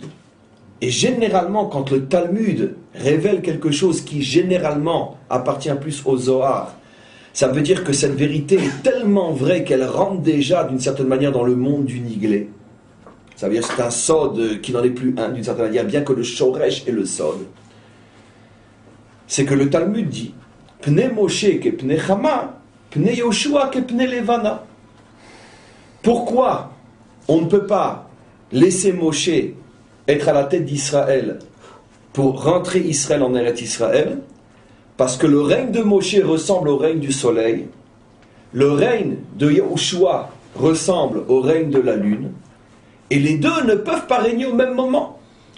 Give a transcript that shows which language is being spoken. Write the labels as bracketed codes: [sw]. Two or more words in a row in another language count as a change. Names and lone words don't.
[fr] Et généralement, quand le Talmud révèle quelque chose qui généralement appartient plus au Zohar, ça veut dire que cette vérité est tellement vraie qu'elle rentre déjà d'une certaine manière dans le monde du Niglé. Ça veut dire que c'est un Sod qui n'en est plus un d'une certaine manière, bien que le Shoresh est le Sod. C'est que le Talmud dit [he] פני משה כפני חמה פני יהושע כפני לבנה. [fr] Pourquoi on ne peut pas laisser Moshe être à la tête d'Israël pour rentrer Israël en Eretz Israël? Parce que le règne de Moshe ressemble au règne du soleil, le règne de Yoshua ressemble au règne de la lune, et les deux ne peuvent pas régner au même moment.